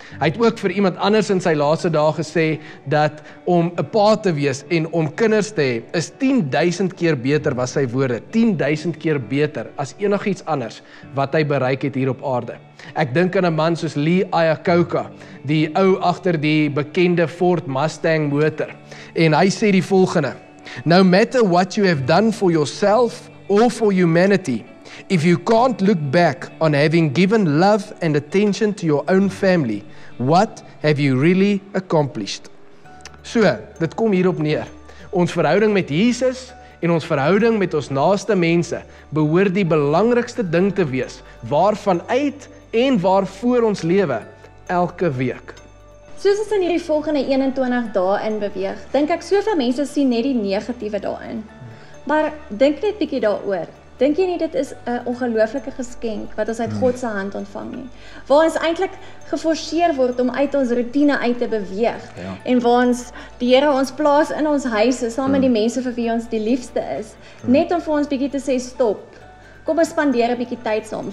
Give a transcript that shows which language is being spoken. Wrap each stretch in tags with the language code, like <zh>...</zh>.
<af>Hy het ook vir iemand anders in sy laaste dae gesê, dat om 'n pa te wees en om kinders te hê, is 10.000 keer beter, was sy woorde, 10.000 keer beter, as enigiets anders, wat hy bereik het hier op aarde. Ek dink aan 'n man soos Lee Iacocca, die ou agter die bekende Ford Mustang motor. En hy sê die volgende,</af> <en>no matter what you have done for yourself or for humanity, if you can't look back on having given love and attention to your own family, what have you really accomplished?</en> <af>So, dit kom hierop neer. Ons verhouding met Jesus en ons verhouding met ons naaste mense behoort die belangrikste ding te wees, waarvan uit en waarvoor ons lewe elke week. Soos ons in hierdie volgende 21 dae in beweeg, dink ek soveel mense sien net die negatiewe daarin. Maar dink net bietjie daaroor. Dink jy nie dit is 'n ongelooflike geskenk wat ons uit God se hand ontvang nie? Waar ons eintlik geforseer word om uit ons rotine uit te beweeg. Ja. En waar ons die Here ons plaas in ons huise saam met die mense vir wie ons die liefste is, net om vir ons bietjie te sê stop. Kom ons spandeer 'n bietjie tyd saam.</af>